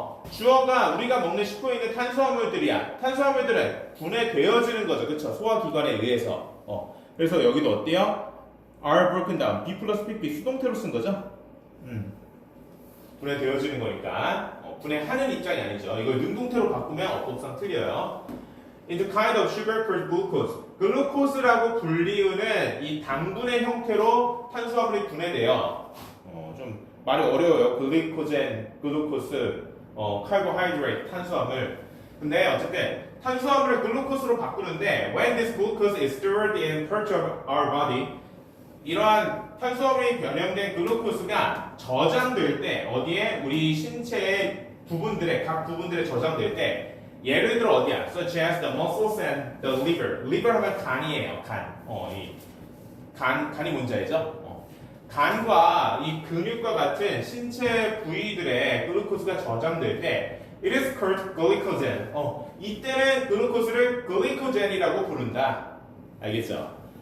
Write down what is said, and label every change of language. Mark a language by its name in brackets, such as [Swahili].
[Korean] 주어가 우리가 먹는 식품에 있는 탄수화물들이야. 탄수화물들은 분해되어지는 거죠. 그쵸? 소화기관에 의해서. 그래서 여기도 어때요? [English] are broken down. [Korean] B 플러스 PP 수동태로 쓴 거죠? 분해되어지는 거니까. 분해하는 입장이 아니죠. 이걸 능동태로 바꾸면 어법상 틀려요. [English] into kind of sugar called glucose. [Korean] 글루코스라고 불리우는 이 당분의 형태로 탄수화물이 분해돼요. 좀 말이 어려워요. 글리코젠, 글루코스, 카보하이드레이트, 탄수화물. 근데 어쨌든 탄수화물을 글루코스로 바꾸는데 [English] when this glucose is stored in parts of our body [Korean] 이러한 탄수화물이 변형된 글루코스가 저장될 때 어디에 우리 신체의 각 부분들에 저장될 때 예를 들어 어디야? [English] Such as the muscles and the liver. [Korean] liver 하면 간이에요. 간이 뭔지 알죠? 간과 이 근육과 같은 신체 부위들의 글루코스가 저장될 때 [English] it is called glycogen. [Korean] 이때는 글루코스를 glycogen이라고 부른다. 알겠죠?